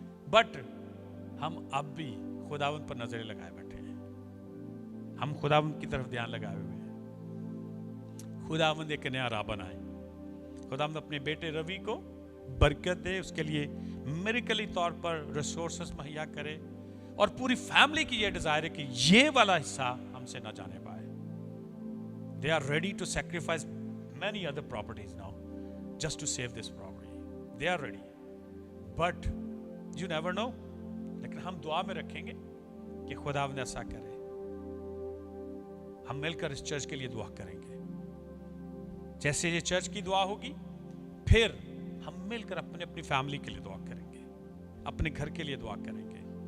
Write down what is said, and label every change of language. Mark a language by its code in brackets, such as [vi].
[hi] But हम अब भी खुदावन पर नजरें लगाए बैठे हैं, हम खुदावन की तरफ ध्यान लगाए हुए हैं। खुदावन एक नया राह बनाए, खुदावन अपने बेटे रवि को बरकत दे, उसके लिए मिरेकली तौर पर रिसोर्सेस मुहैया करे, और पूरी फैमिली की ये डिजायर है कि ये वाला हिस्सा हमसे ना जाने पाए। [en] They are ready to sacrifice many other properties now just to save this property. They are ready, but you never know. [hi] लेकिन हम दुआ में रखेंगे कि खुदावंद ऐसा करे। हम मिलकर इस चर्च के लिए दुआ करेंगे। जैसे ये चर्च की दुआ होगी, फिर हम मिलकर अपने अपनी फैमिली के लिए दुआ करेंगे, अपने घर के लिए दुआ करेंगे।